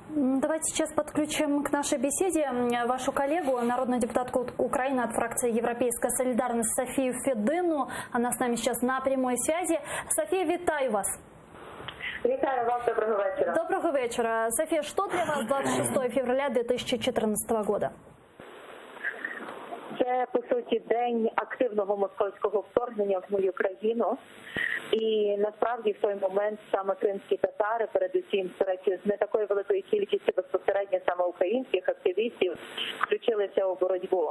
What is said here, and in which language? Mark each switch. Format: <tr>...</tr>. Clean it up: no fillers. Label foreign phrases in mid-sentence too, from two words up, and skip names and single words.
<ru>Давайте сейчас подключим к нашей беседе вашу коллегу, народную депутатку Украины от фракции «Европейская солидарность» Софию Федину. Она с нами сейчас на прямой связи. София,</ru> <uk>вітаю вас. Вітаю вас, доброго вечора.</uk> <ru>Доброго вечера. София, что для вас 26 февраля 2014 года?</ru> <uk>Це, по суті, день активного московського вторгнення в мою країну. І насправді в той момент саме кримські татари, передусім, з не такою великою кількістю безпосередньо саме українських активістів, включилися у боротьбу.</uk>